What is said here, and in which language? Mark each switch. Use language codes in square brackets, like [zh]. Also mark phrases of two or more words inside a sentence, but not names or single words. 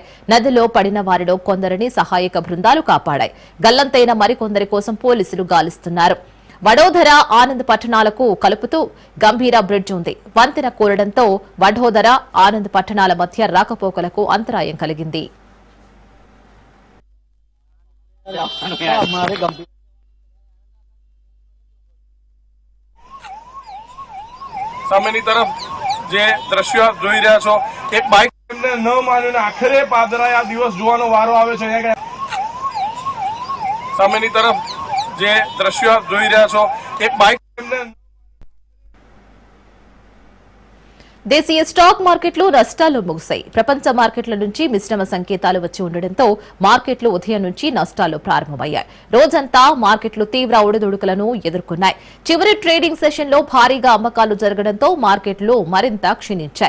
[te] నదిలో పడిన వారిలో కొందరిని సహాయక బృందాలు కాపాడాయి. గల్లంతైన మరికొందరి కోసం పోలీసులు గాలిస్తున్నారు. వడోదర ఆనంద్ పట్టణాలకు కలుపుతూ గంభీర బ్రిడ్జ్ ఉంది. వంతెన కూలడంతో వడోదర ఆనంద్ పట్టణాల మధ్య రాకపోకలకు అంతరాయం కలిగింది. [gu] સામેની તરફ જે દ્રશ્ય જોઈ રહ્યા છો એક બાઇક એમને ન માન્યું આખરે પાદરાએ આ દિવસ જોવાનો વારો આવે છે. સામેની તરફ જે દ્રશ્ય જોઈ રહ્યા છો એક બાઇક એમને [te] దేశీయ స్టాక్ మార్కెట్లు నష్టాల్లో ముగిశాయి. ప్రపంచ మార్కెట్ల నుంచి మిశ్రమ సంకేతాలు వచ్చి ఉండడంతో మార్కెట్లు ఉదయం నుంచి నష్టాల్లో ప్రారంభమయ్యాయి. రోజంతా మార్కెట్లు తీవ్ర ఒడిదుడుకులను ఎదుర్కొన్నాయి. చివరి ట్రేడింగ్ సెషన్లో భారీగా అమ్మకాలు జరగడంతో మార్కెట్లు మరింత క్షీణించాయి.